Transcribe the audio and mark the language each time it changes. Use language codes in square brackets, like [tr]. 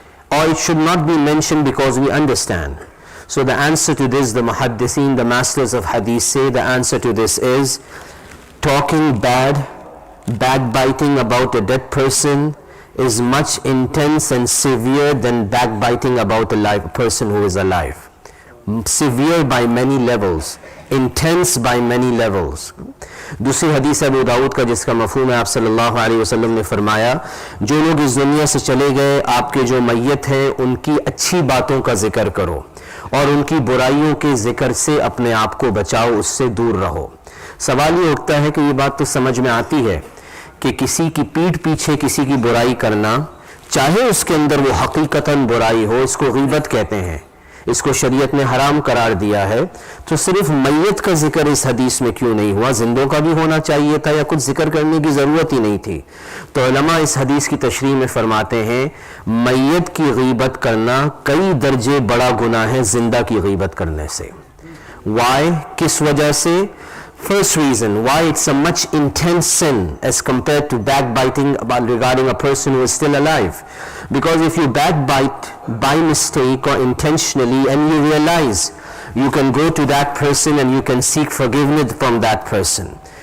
[en] Or it should not be mentioned because we understand. So the answer to this, the muhaddithin, the masters of hadith say, the answer to this is talking bad, backbiting about a dead person is much intense and severe than backbiting about a person who is alive. Severe by many levels, intense by many levels. [hi] दूसरी हदीस अबू दाऊद का जिसका मफ़हूम है, आप सल्लल्लाहु अलैहि वसल्लम ने फरमाया जो लोग इस दुनिया से चले गए, आपके जो मैयत हैं उनकी अच्छी बातों का जिक्र करो और उनकी बुराइयों के जिक्र से अपने आप को बचाओ, उससे दूर रहो. सवाल ये उठता है कि ये बात तो समझ में आती है कि किसी की पीठ पीछे किसी की बुराई करना, चाहे उसके अंदर वो हकीकतन बुराई हो, इसको गीबत कहते हैं, इसको शरीयत ने हराम करार दिया है. तो सिर्फ मैयत का जिक्र इस हदीस में क्यों नहीं हुआ? जिंदों का भी होना चाहिए था या कुछ जिक्र करने की ज़रूरत ही नहीं थी? तो उलमा इस हदीस की तशरीह में फरमाते हैं मैयत की गीबत करना कई दर्जे बड़ा गुनाह है जिंदा की गीबत करने से. वाई, किस वजह से? [en] First reason why it's a much intense sin as compared to backbiting regarding a person who is still alive. Because if you backbite by mistake or intentionally and you realize, you can go to that person and you can seek forgiveness from that person.